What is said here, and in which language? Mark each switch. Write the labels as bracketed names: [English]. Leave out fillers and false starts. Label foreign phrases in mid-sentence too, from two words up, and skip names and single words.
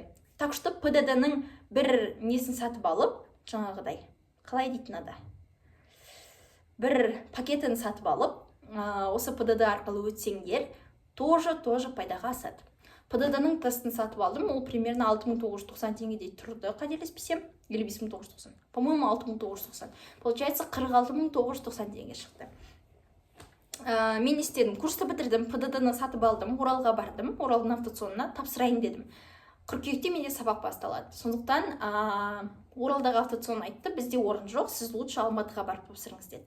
[Russian] Так что [Kazakh] ПДД-ның бір несін сатып алып, жаңағыдай, қалай дейтін ада? Бір пакетін сатып алып, осы ПДД арқылы өтсеңдер, тоже пайдаға асады. ПДД-ның тестін сатып алдым, ол примерно 6990 теңгедей тұрды, қателеспесем, или 5990. [Russian] По-моему, 6990. Получается, [Kazakh] 46990 теңге шықты. Мен істедім, курсты бітірдім, ПДД-ны сатып алдым, Оралға бардым, Оралдың автоционына тапсырайын дедім. Қыркүйекте менде сабақ басталады. Сондықтан Оралдағы автоцион айтты, бізде орын жоқ, сіз лучше Алматыға барып тапсырыңыз деді.